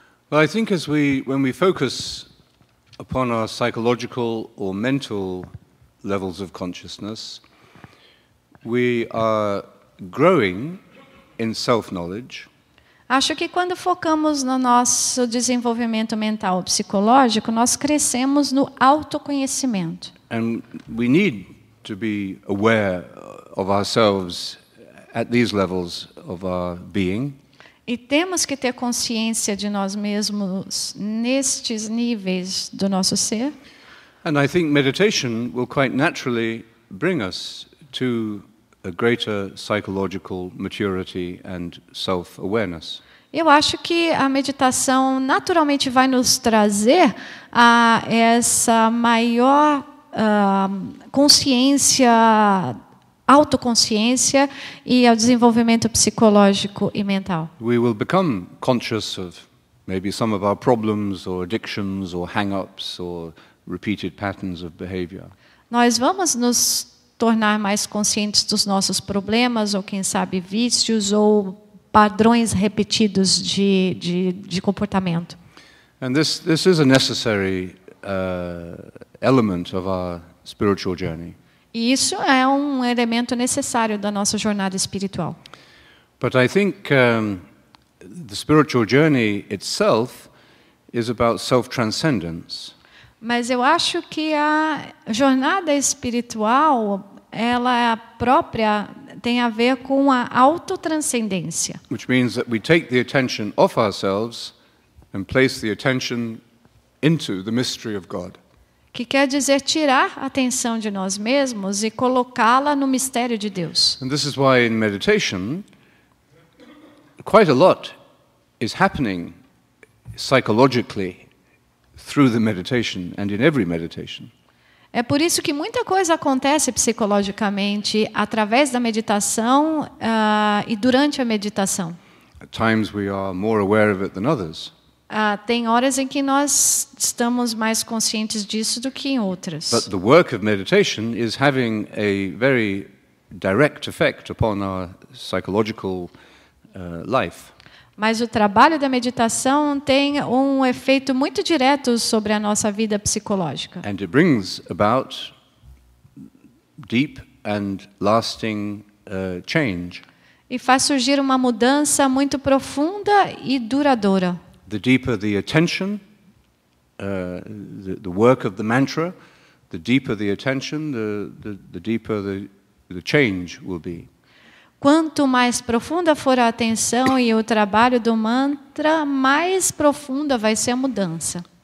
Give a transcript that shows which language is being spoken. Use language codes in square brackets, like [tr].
[en] Well, I think when we focus upon our psychological or mental levels of consciousness, we are growing in self-knowledge. [pt] Acho que quando focamos no nosso desenvolvimento mental ou psicológico, nós crescemos no autoconhecimento. [en] And we need to be aware of ourselves at these levels of our being. [pt] E temos que ter consciência de nós mesmos nestes níveis do nosso ser. [en] And I think meditation will quite naturally bring us to a greater psychological maturity and self-awareness. [pt] Eu acho que a meditação naturalmente vai nos trazer a essa maior consciência, autoconsciência e ao desenvolvimento psicológico e mental. [en] We will become conscious of maybe some of our problems or addictions or hang-ups or repeated patterns of behavior. [pt] Nós vamos nos tornar mais conscientes dos nossos problemas, ou quem sabe vícios, ou padrões repetidos de comportamento. [en] And this is a necessary element of our spiritual journey. [pt] E isso é um elemento necessário da nossa jornada espiritual. [en] But I think the spiritual journey itself is about self-transcendence. [pt] Mas eu acho que a jornada espiritual, ela própria tem a ver com a autotranscendência. [en] Which means that we take the attention off ourselves and place the attention into the mystery of God. [pt] Que quer dizer tirar a atenção de nós mesmos e colocá-la no mistério de Deus. [en] And this is why in meditation, quite a lot is happening psychologically through the meditation and in every meditation. [pt] É por isso que muita coisa acontece psicologicamente através da meditação e durante a meditação. [en] At times we are more aware of it than others. [pt] Tem horas em que nós estamos mais conscientes disso do que em outras. [en] But the work of meditation is having a very direct effect upon our psychological life. [pt] Mas o trabalho da meditação tem um efeito muito direto sobre a nossa vida psicológica. [en] And it brings about deep and lasting change. [pt] E faz surgir uma mudança muito profunda e duradoura. [en] The deeper the attention, the work of the mantra, the deeper the attention, the deeper the change will be. [pt] Quanto mais profunda for a atenção e o trabalho do mantra, mais profunda vai ser a mudança.